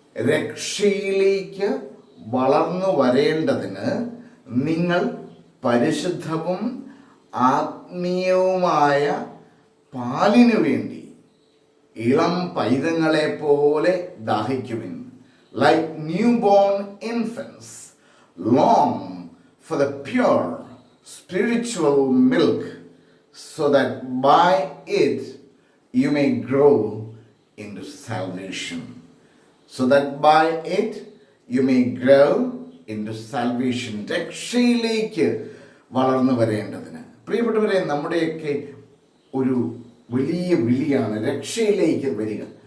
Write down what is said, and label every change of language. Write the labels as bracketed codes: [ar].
[ml] രക്ഷയിലേക്ക് വളർന്നു വരേണ്ടതിന് നിങ്ങൾ പരിശുദ്ധവും ആത്മീയവുമായ പാലിനു വേണ്ടി ഇളം പൈതങ്ങളെ പോലെ ദാഹിക്കുവിൻ. [en] Like newborn infants, long for the pure spiritual milk, so that by it you may grow into salvation. So that by it you may grow into salvation. [ml] രക്ഷയിലേക്ക് വളർന്നു വരേണ്ടതിന്. പ്രിയപ്പെട്ടവരെ, നമ്മുടെയൊക്കെ ഒരു വലിയ വിളിയാണ് രക്ഷയിലേക്ക് വരിക.